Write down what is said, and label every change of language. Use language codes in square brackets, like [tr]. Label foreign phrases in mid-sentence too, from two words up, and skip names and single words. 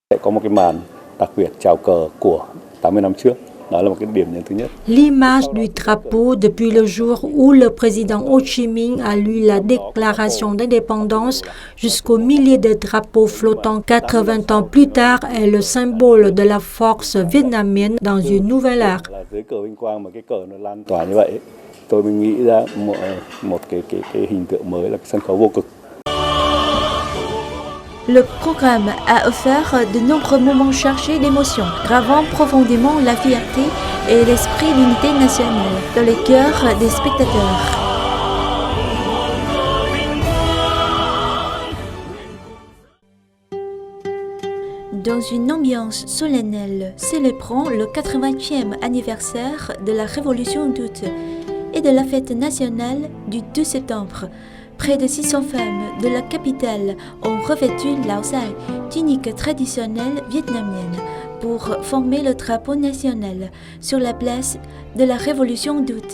[vi] có một cái màn đặc biệt chào cờ của 80 năm trước. Đó là một cái điểm nhấn thứ nhất. [fr] L'image du drapeau depuis le jour où le président Ho Chi Minh a lu la déclaration d'indépendance jusqu'aux milliers de drapeaux flottants 80 ans plus tard est le symbole de la force vietnamienne dans une nouvelle ère. [vi] Dưới cờ vinh quang mà cái cờ nó lan tỏa như vậy, tôi mới nghĩ ra một cái hình tượng mới là cái sân khấu vô cực. [fr] Le programme a offert de nombreux moments chargés d'émotions, gravant profondément la fierté et l'esprit d'unité nationale dans les cœurs des spectateurs. Dans une ambiance solennelle célébrant le 80e anniversaire de la Révolution d'août et de la fête nationale du 2 septembre, près de 600 femmes de la capitale ont revêtu Lao Sai, tunique traditionnelle vietnamienne, pour former le drapeau national sur la place de la Révolution d'août.